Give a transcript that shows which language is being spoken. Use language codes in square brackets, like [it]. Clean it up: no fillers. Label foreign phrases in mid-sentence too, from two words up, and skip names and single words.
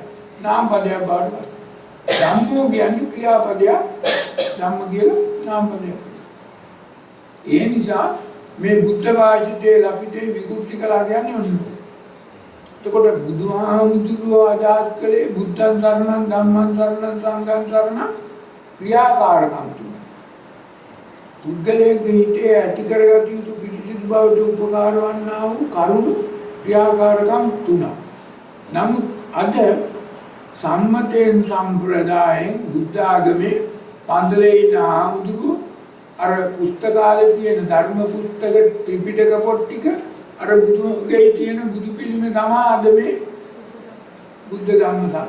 [si] නාම පදයක් බවට පත්. ධම්මෝ කියන්නේ ක්‍රියාපදයක්. ධම්ම කියලා නාම පදයක්. ඒ නිසා මේ බුද්ධ වාසිතේ ලපිතේ විකෘති කළා කියන්නේ ඔන්න. එතකොට බුදුහාමුදුරුවෝ අදහස් කළේ [pi] බුද්ධං සරණං ධම්මං සරණං සංඝං සරණං [si] ක්‍රියාකාරකම් තුන. පුද්ගලයේ හිතේ ඇති කරගත යුතු පිළිසිදු බවට උපකාර වන්නා වූ කරුණු ක්‍රියාකාරකම් තුන. නමුත් අද සම්මතයෙන් සම්ප්‍රදායෙන් බුද්ධ ආගමේ පන්සලේ ඉන්න ආම්දුරු අර පුස්තකාලේ තියෙන ධර්ම පුස්තක ත්‍රිපිටක පොත් ටික අර බුදුගේ තියෙන බුදු පිළිමේ තමයි අද මේ බුද්ධ ධම්ම සංඝ.